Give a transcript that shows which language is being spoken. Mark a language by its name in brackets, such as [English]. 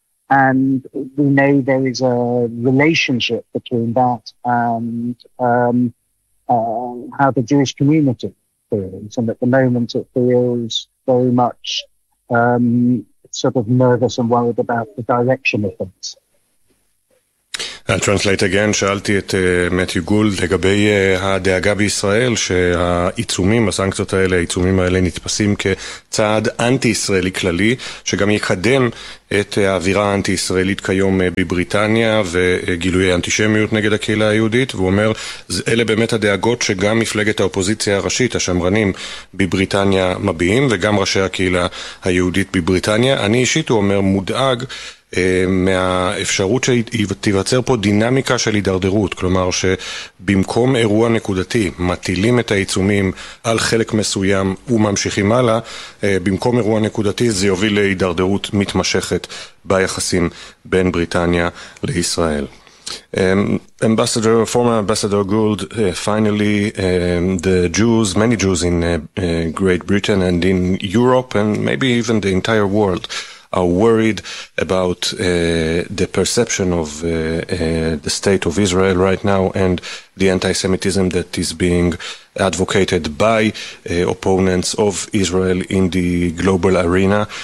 [English] And we know there is a relationship between that and how the Jewish community feels. And at the moment, it feels very much sort of nervous and worried about the direction of things. I'll translate again. [Hebrew] שאלתי את מתיו גולד לגבי הדאגה בישראל שהעיצומים, הסנקציות האלה, העיצומים האלה נתפסים כצעד אנטי-ישראלי כללי, שגם יקדם את האווירה האנטי-ישראלית כיום בבריטניה וגילויי אנטישמיות נגד הקהילה היהודית. והוא אומר, אלה באמת הדאגות שגם מפלגת האופוזיציה הראשית, השמרנים בבריטניה מביעים, וגם ראשי הקהילה היהודית בבריטניה. אני אישית, הוא אומר, מודאג מהאפשרות שתיווצר פה דינמיקה של הידרדרות, כלומר שבמקום אירוע נקודתי מטילים את העיצומים על חלק מסוים וממשיכים הלאה, במקום אירוע נקודתי זה יוביל להידרדרות מתמשכת ביחסים בין בריטניה לישראל. [English] Ambassador, former Ambassador Gould, finally, the Jews, many Jews in Great Britain and in Europe and maybe even the entire world are worried about the perception of the state of Israel right now and the anti-Semitism that is being advocated by opponents of Israel in the global arena.